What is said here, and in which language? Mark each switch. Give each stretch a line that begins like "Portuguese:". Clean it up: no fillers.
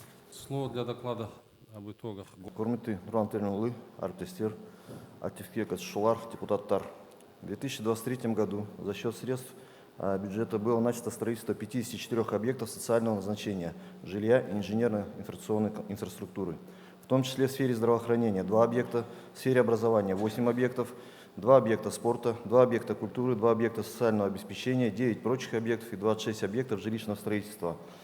Russian: Слово для доклада об итогах.
Kazakh: Құрметті Нұрлан Тельманұлы, әріптестер, активке қатысушылар, депутаттар.
Russian: В 2023 году за счет средств бюджета было начато строительство 54 объектов социального назначения, жилья и инженерно-информационной инфраструктуры, в том числе в сфере здравоохранения 2 объекта, в сфере образования 8 объектов, 2 объекта спорта, 2 объекта культуры, 2 объекта социального обеспечения, 9 прочих объектов и 26 объектов жилищного строительства.